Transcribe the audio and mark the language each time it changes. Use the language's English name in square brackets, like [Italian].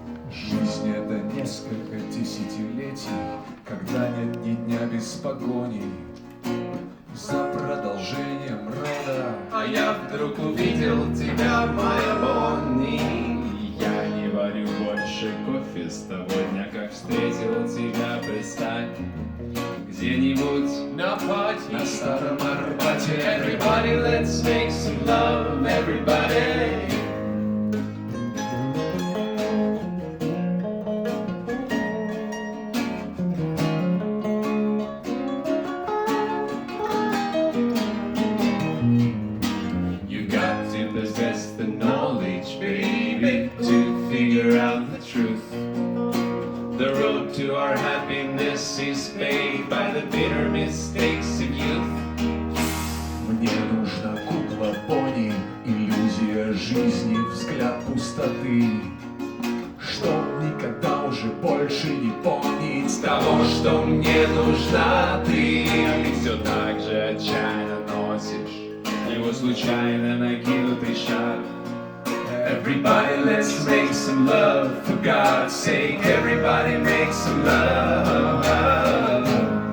[Russian] Жизнь — это несколько десятилетий, когда нет ни дня без погони за продолжением рода. А я вдруг увидел тебя в Майамоне. Я не варю больше кофе с того дня, как встретил тебя, представь, где-нибудь На пати. На старом Арбате. [English] Everybody, let's make some love, everybody. You got to possess the knowledge, baby, to figure out the truth. The road to our happiness is paved by the bitter mistakes of youth. [Russian] Мне нужна кукла Бонни, иллюзия жизни, взгляд пустоты, что никогда уже больше не помнить Того, что мне нужна ты. Ты все так же отчаянно носишь его случайно накинутый шар. [English] Everybody, let's make some love, for God's sake. Everybody, make some love.